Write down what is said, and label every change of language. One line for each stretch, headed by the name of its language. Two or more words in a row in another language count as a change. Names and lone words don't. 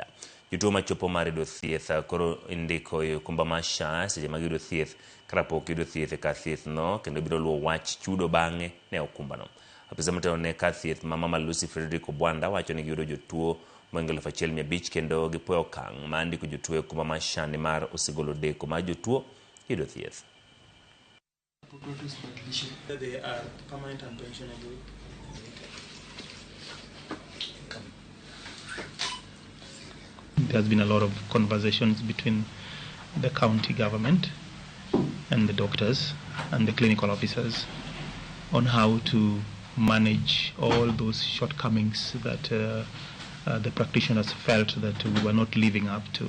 Luo (Kenya and Tanzania): Jotuo machopo mar yudo thieth koro indiko e okumba mar SHA seche ma giyudo thieth kapok yudo thieth e kar thieth no, kendo biro luwo wach chudo bang'e ne okumba no. Apisa motelo ne kar thieth ma Mama Lucy Frederick Obwanda wacho ni giyudo jotuo moingo 1,500 kendo gipuoyo okang' mar ndiko jotuo e okumba mar SHA nimar osegolo deko mar jotuo yudo thieth.
English: They are permanent and pensionable. There has been a lot of conversations between the county government and the doctors and the clinical officers on how to manage all those shortcomings that the practitioners felt that we were not living up to.